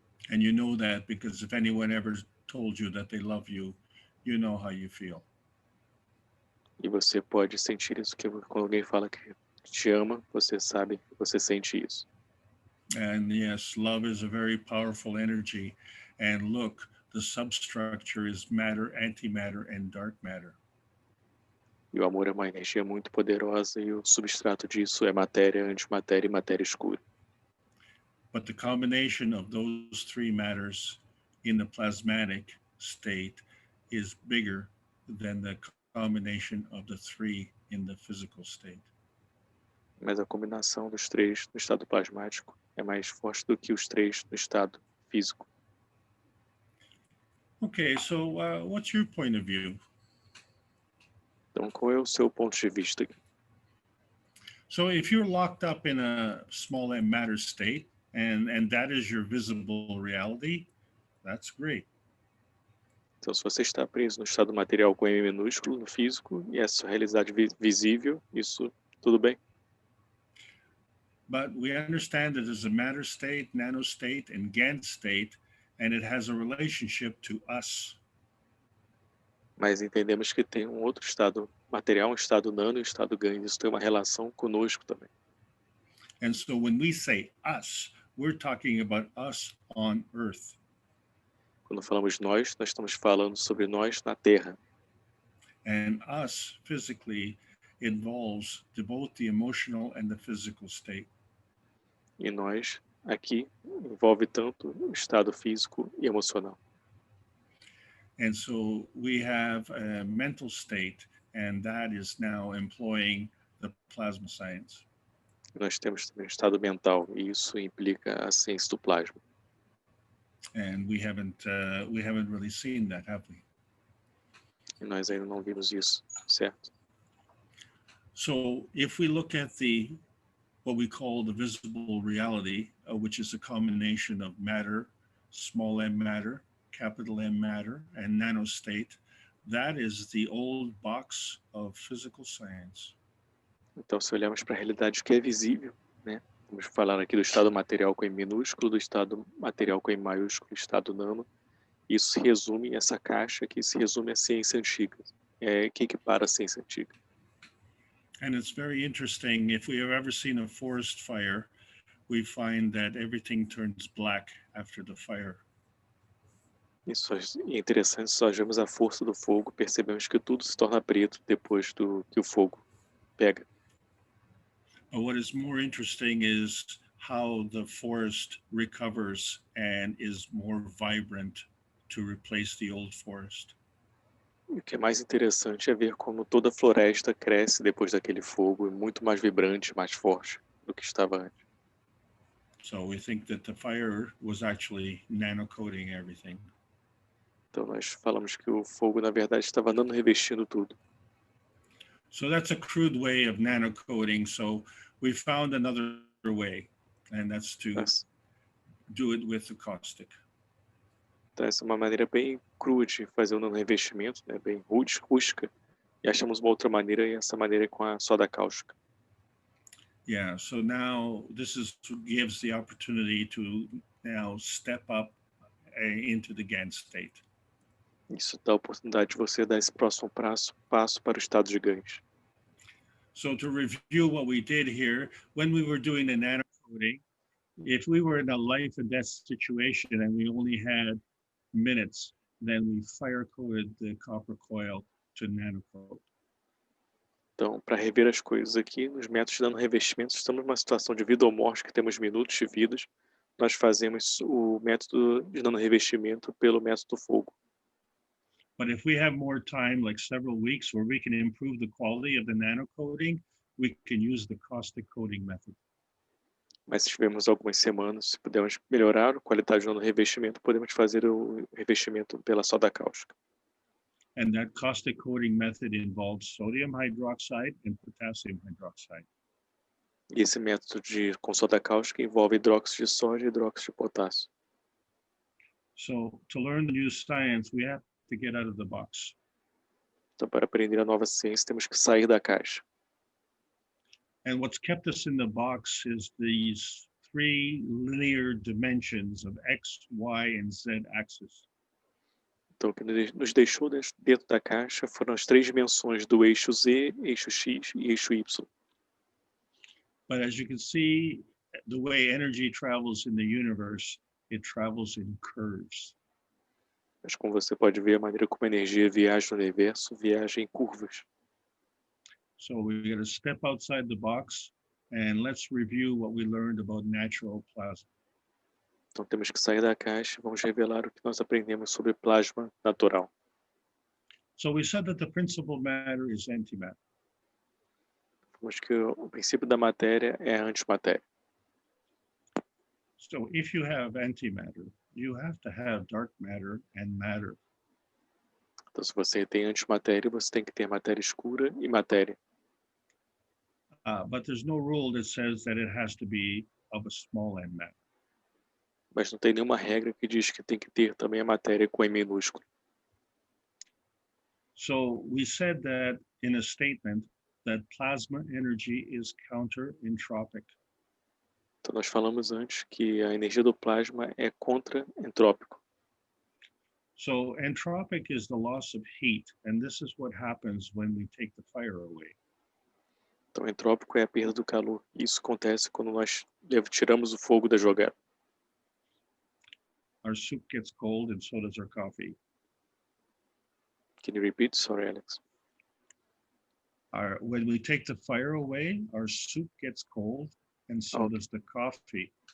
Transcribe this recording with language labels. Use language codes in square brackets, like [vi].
[en] And you know that because if anyone ever told you that they love you, you know how you feel. [pt] E você pode sentir isso, que quando alguém fala que te ama, você sabe, você sente isso. [en] And yes, love is a very powerful energy. And look, the substructure is matter, antimatter, and dark matter. [pt] E o amor é uma energia muito poderosa e o substrato disso é matéria, antimatéria e matéria escura. [en] But the combination of those three matters in the plasmatic state is bigger than the combination of the three in the physical state. [pt] Mas a combinação dos três no estado plasmático é mais forte do que os três no estado físico. [en] Okay, so what's your point of view? [pt] Então, qual é o seu ponto de vista aqui? [en] So if you're locked up in a small m matter state, and that is your visible reality, that's great. [pt] Então, se você está preso no estado material com M minúsculo, no físico, e essa realidade visível, isso tudo bem. [en] But we understand that there's a matter state, nano state, and Gans state, and it has a relationship to us. [pt] Mas entendemos que tem um outro estado material, um estado nano e um estado GAN. Isso tem uma relação conosco também. [en] And so when we say us, we're talking about us on Earth. [pt] Quando falamos nós estamos falando sobre nós na Terra. [en] And us physically involves both the emotional and the physical state. [pt] E nós, aqui, envolve tanto o estado físico e emocional. [en] And so we have a mental state, and that is now employing the plasma science. [pt] Nós temos também o estado mental, e isso implica a ciência do plasma. [en] And we haven't really seen that, have we? [pt] E nós ainda não vimos isso, certo? [en] So if we look at what we call the visible reality, which is a combination of matter, small m matter, capital M matter, and nanostate, that is the old box of physical science. [pt] Então, se olharmos para a realidade que é visível, né? Vamos falar aqui do estado material com M minúsculo, do estado material com M maiúsculo, estado nano. Isso se resume, essa caixa aqui se resume à ciência antiga. É que equipara a ciência antiga. [en] And it's very interesting. If we have ever seen a forest fire, we find that everything turns black after the fire. [pt] Isso é interessante, se nós vemos a força do fogo, percebemos que tudo se torna preto depois que o fogo pega. [en] But what is more interesting is how the forest recovers and is more vibrant to replace the old forest. [pt] O que é mais interessante é ver como toda a floresta cresce depois daquele fogo, muito mais vibrante, mais forte do que estava antes. [en] So we think that the fire was actually nano-coating everything. [pt] Então nós falamos que o fogo, na verdade, estava nano-revestindo tudo. [en] So that's a crude way of nano-coating. So we found another way, and that's to do it with the caustic. [pt] Então essa é uma maneira bem crua de fazer um nano-revestimento, né? Bem rústica. E achamos uma outra maneira, e essa maneira é com a soda cáustica. [en] Yeah, so now this gives the opportunity to now step up into the Gans state. [pt] Isso dá a oportunidade de você dar esse próximo passo para o estado de GANs. [en] So to review what we did here, when we were doing the nano-coating, if we were in a life and death situation and we only had minutes, then we fire-coated the copper coil to nano-coat. [pt] Então, para rever as coisas aqui, nos métodos de nano-revestimento, estamos numa situação de vida ou morte, que temos minutos de vidas, nós fazemos o método de nano-revestimento pelo método fogo. [en] But if we have more time, like several weeks, where we can improve the quality of the nano coating, we can use the caustic coating method. [pt] Mas se tivermos algumas semanas, se pudermos melhorar a qualidade do revestimento, podemos fazer o revestimento pela soda cáustica. [en] And that caustic coating method involves sodium hydroxide and potassium hydroxide. [pt] E esse método com soda cáustica envolve hidróxido de sódio e hidróxido de potássio. [en] So to learn the new science, we have to get out of the box. [pt] Então, para aprender a nova ciência, temos que sair da caixa. [en] And what's kept us in the box is these three linear dimensions of X, Y, and Z axis. [pt] Então, o que nos deixou dentro da caixa foram as três dimensões do eixo Z, eixo X e eixo Y. [en] But as you can see, the way energy travels in the universe, it travels in curves. [pt] Mas como você pode ver, a maneira como a energia viaja no universo, viaja em curvas. [en] So we're going to step outside the box and let's review what we learned about natural plasma. [pt] Então temos que sair da caixa e vamos revelar o que nós aprendemos sobre plasma natural. [en] So we said that the principal matter is antimatter. [pt] Falamos que o princípio da matéria é a antimatéria. [en] So if you have antimatter, you have to have dark matter and matter. [pt] Então, se você tem antimatéria, você tem que ter matéria escura e matéria. [en] But there's no rule that says that it has to be of a small n matter. [pt] Mas não tem nenhuma regra que diz que tem que ter também a matéria com M minúsculo. [en] So we said that in a statement that plasma energy is counter-entropic. [pt] Então nós falamos antes que a energia do plasma é contra-entrópico. [en] So entropic is the loss of heat, and this is what happens when we take the fire away. [pt] Então entrópico é a perda do calor. Isso acontece quando nós tiramos o fogo da jogada. [en] Our soup gets cold and so does our coffee. Can you repeat? Sorry, Alex. When we take the fire away, our soup gets cold and so does the coffee.